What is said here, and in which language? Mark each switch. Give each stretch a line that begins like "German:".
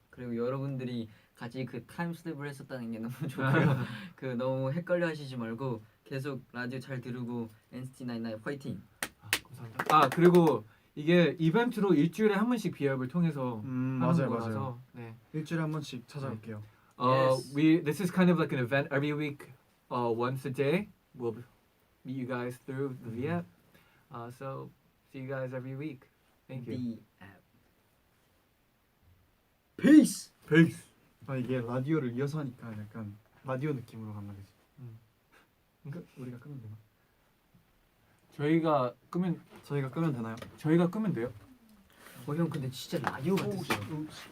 Korean: 그리고 여러분들이 같이 그 타임슬립을 했었다는 게 너무 좋고요. 그 너무 헷갈려 하시지 말고 계속 라디오 잘 들으고 NCT 99 화이팅! 감사합니다. 그리고 이게 이벤트로 일주일에 한 번씩 비앱을 통해서 하는 맞아요. 거라서 네. 일주일에 한 번씩 찾아올게요.
English: Yes. This is kind of like an event every week. Once a day, we'll meet you guys through the V app. So see you guys every week. Thank you. The app. Peace! Peace.
Korean: 이게 라디오를 이어서 하니까 약간 라디오 느낌으로 간다 그지? 우리가 끄면 되나? 저희가 끄면 되나요? 저희가 끄면 돼요. 형 근데 진짜 라디오 같았어요.